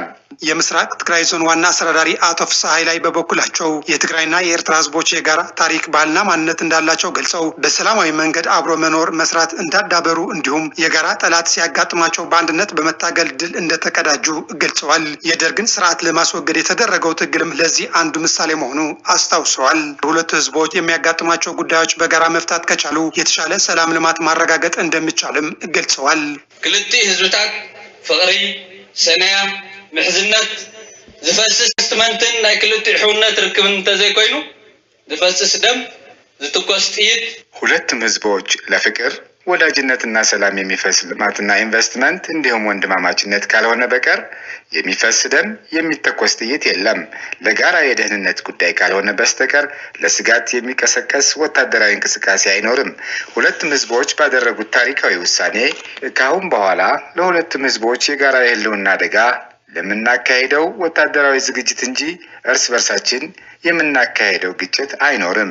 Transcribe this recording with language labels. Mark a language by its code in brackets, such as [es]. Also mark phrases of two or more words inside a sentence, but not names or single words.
[am] የምስራቅ ትግራይ ዞን ዋና አስተዳዳሪ አቶ ፍስሐ ኃይላይ በበኩላቸው የትግራይና የኤርትራ ህዝቦች የጋራ ታሪክ፣ ባህልና ማንነት እንዳላቸው ገልጸው በሰላማዊ መንገድ አብሮ መኖር መስራት እንዳዳበሩ እንዲሁም የጋራ ጠላት ሲያጋጥማቸው በአንድነት በመታገል ድል እንደተቀዳጁ ገልጸዋል። የደርግን ስርዓት ለማስወገድ የተደረገው ትግልም ለዚህ አንዱ ምሳሌ መሆኑ አስታውሰዋል። ሁለቱ ህዝቦች የሚያጋጥማቸው ጉዳዮች በጋራ መፍታት ከቻሉ የተሻለ ሰላም ልማት ማረጋገጥ እንደሚቻልም ገልጸዋል። [ti] ክልቲ ህዝብታት ፍቅሪ ሰናያ ምሕዝነት ዝፈስስ ስትመንትን ናይ ክልቲ ሕውነት ርክብን ተዘይኮይኑ ዝፈስስ ደም ዝትኮስ ጥይት [am] ሁለቱም ህዝቦች ለፍቅር ወዳጅነትና ሰላም የሚፈስ ልማትና ኢንቨስትመንት እንዲሁም ወንድማማችነት ካልሆነ በቀር የሚፈስ ደም የሚተኮስ ጥይት የለም። ለጋራ የደህንነት ጉዳይ ካልሆነ በስተቀር ለስጋት የሚቀሰቀስ ወታደራዊ እንቅስቃሴ አይኖርም። ሁለቱም ህዝቦች ባደረጉት ታሪካዊ ውሳኔ ከአሁን በኋላ ለሁለቱም ህዝቦች የጋራ የህልውና አደጋ ለምናካሄደው ወታደራዊ ዝግጅት እንጂ እርስ በርሳችን የምናካሄደው ግጭት አይኖርም።